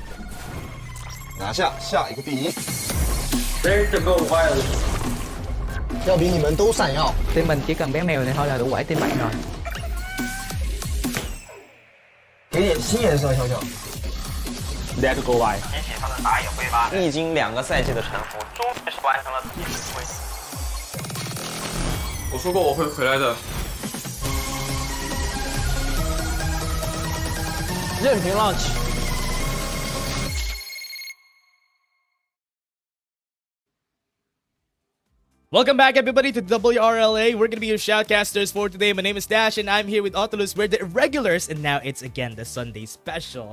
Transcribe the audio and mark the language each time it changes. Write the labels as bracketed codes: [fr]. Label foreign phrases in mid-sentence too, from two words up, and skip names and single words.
[zh] 拿下下一个第一。 [en] Ready to go wild. [zh] 要比你们都闪耀。 [vi] Team mình chỉ cần bé mèo này thôi là đủ quẩy team bạn rồi. [zh] 给点新颜色，小小。 [en] That KT.RY [zh] 提起他的打野灰吧，历经2个赛季的沉浮，终于是完成了第10回。我说过我会回来的。任凭 launch。 [en] Welcome back, everybody, to WRLA. We're gonna be your shoutcasters for today. My name is Dash, and I'm here with Autolus. We're the irregulars, and now it's again the Sunday special.